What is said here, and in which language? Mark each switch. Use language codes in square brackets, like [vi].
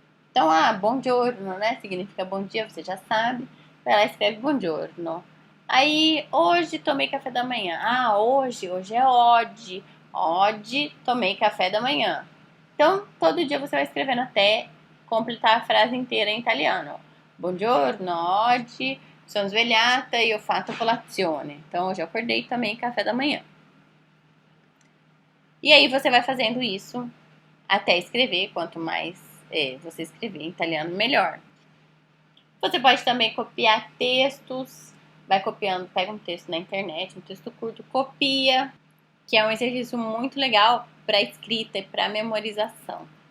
[pt] Então, buongiorno, né? Significa bom dia, você já sabe. Vai lá e escreve buongiorno. Aí, hoje tomei café da manhã. Hoje é oggi. Oggi tomei café da manhã. Então, todo dia você vai escrevendo até completar a frase inteira em italiano. [it] Buongiorno, oggi sono svegliata e ho fatto colazione. [pt] Então, hoje eu acordei e tomei café da manhã. E aí você vai fazendo isso até escrever. Quanto mais você escrever em italiano, melhor. Você pode também copiar textos. Vai copiando, pega um texto na internet, um texto curto, copia, que é um exercício muito legal para escrita e para memorização.